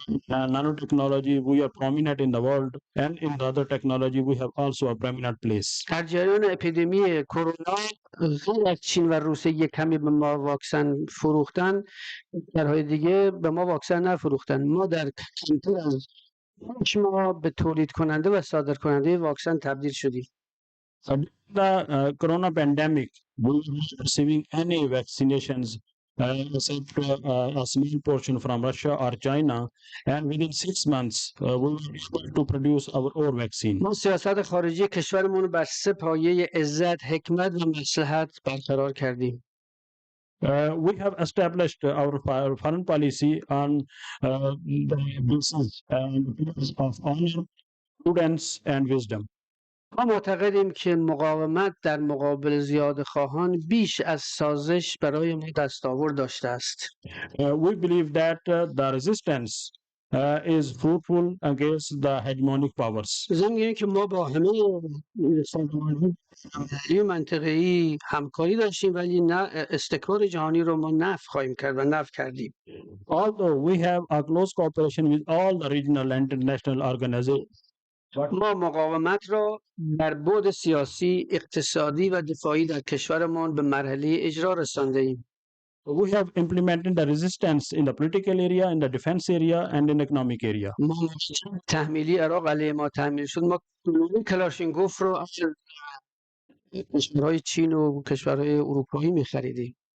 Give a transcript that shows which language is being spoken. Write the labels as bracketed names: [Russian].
[English] nanotechnology, we are prominent in the world, and in the other technology, we have also a prominent place. [Persian] در جریان اپیدمی کرونا غیر از چین و روسیه یک کمی به ما واکسن فروختن، کشورهای دیگه به ما واکسن نفروختن. ما در کمتر از 5 ماه به تولید کننده و صادر کننده واکسن تبدیل شدیم. [English] During the corona pandemic, we were not receiving any vaccinations except a small portion from Russia or China, and within 6 months, we were able to produce our own vaccine. [Persian] ما سیاست خارجی کشورمون رو بر 3 پایه عزت، حکمت و مصلحت برقرار کردیم. [English] We have established our foreign policy on the basis and pillars of honor, prudence, and wisdom. [Persian] ما معتقدیم که مقاومت در مقابل زیادخواهان بیش از سازش برای ما دستاورد داشته است. [English] We believe that the resistance is fruitful against the hegemonic powers. [Persian] ضمن اینه که ما با همه سازمان‌های منطقه‌ای همکاری داشتیم، ولی نه استکبار جهانی رو ما نفی خواهیم کرد و نفی کردیم. [English] Although we have a close cooperation with all the regional and international organizations, [Persian] ما مقاومت را در بعد سیاسی، اقتصادی و دفاعی در کشورمان به مرحله اجرا رسانده ایم. [English] we have implemented the resistance in the political area, in the defense area, and in economic area. [Persian] ما موقع تحمیلی عراق علیه ما تحمیل شد، ما کلاشینکوف رو از کشورهای چین و کشورهای اروپایی می‌خریدیم.